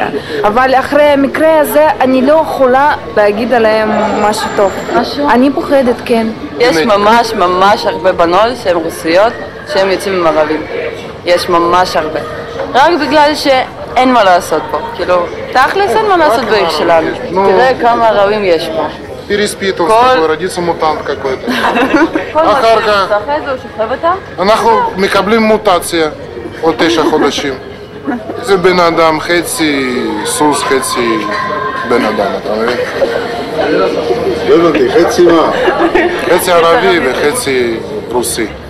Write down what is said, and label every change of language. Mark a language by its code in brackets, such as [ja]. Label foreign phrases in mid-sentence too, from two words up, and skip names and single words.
[he] אבל אחרי המקרה הזה אני לא יכולה להגיד עליהם משהו טוב. אני פוחדת, כן. יש ממש הרבה בנות שהן רוסיות שהן יוצאים עם ערבים. יש ממש הרבה. רק בגלל שאין מה לעשות פה. כאילו, תכלס אין מה לעשות בעיר שלנו. תראה כמה ערבים יש פה. [ru] переспитывал с тобой, родится мутант какой-то. [he] אחר כך אנחנו מקבלים מוטציה עוד 9 חודשים. זה בן אדם, חצי סוס, חצי בן אדם, אתה מבין? לא הבנתי, חצי מה? חצי ערבי וחצי רוסי.